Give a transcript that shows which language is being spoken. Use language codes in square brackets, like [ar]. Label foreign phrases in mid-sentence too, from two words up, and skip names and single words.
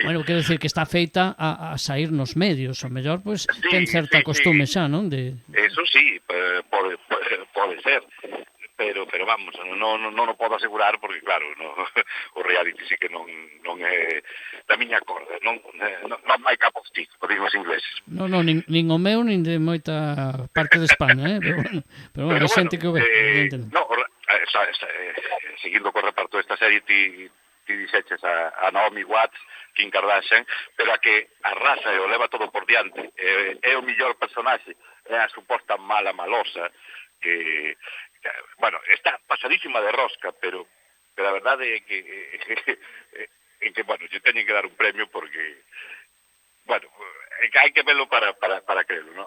[gl] Bueno, quero decir que está feita a sair nos medios, o mellor pois ten certa costume xa, non? Eso sí, pode ser, pero vamos, non o podo asegurar porque claro, o reality sí que non é da miña corda, non hai [en] cup of tea, [gl] como dicen os ingleses. Non, nin o meu, nin de moita parte de España, pero bueno, hai xente que o ve. Seguindo co reparto desta serie, ti dixeches a Naomi Watts, Kim Kardashian, pero a que arrasa e o leva todo por diante, é o millor personaxe, é a suposta malosa, que bueno, está pasadísima de rosca, pero a verdade é que bueno, lle teñen que dar un premio porque, bueno, hai que [es] verlo para creerlo, [gl] ¿no?